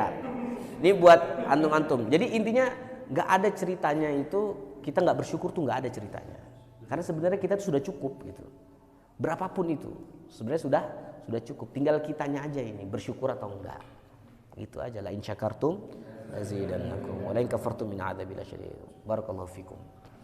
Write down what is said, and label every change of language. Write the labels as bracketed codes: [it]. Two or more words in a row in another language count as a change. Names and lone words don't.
[id] Ini buat antum-antum. Jadi intinya nggak ada ceritanya itu, kita nggak bersyukur tuh nggak ada ceritanya. Karena sebenarnya kita sudah cukup gitu. Berapapun itu sebenarnya sudah cukup. Tinggal kitanya aja ini bersyukur atau enggak. Gitu aja. [ar] لئن شكرتم لأزيدنكم ولئن كفرتم من عذاب الشديد. بارك الله فيكم.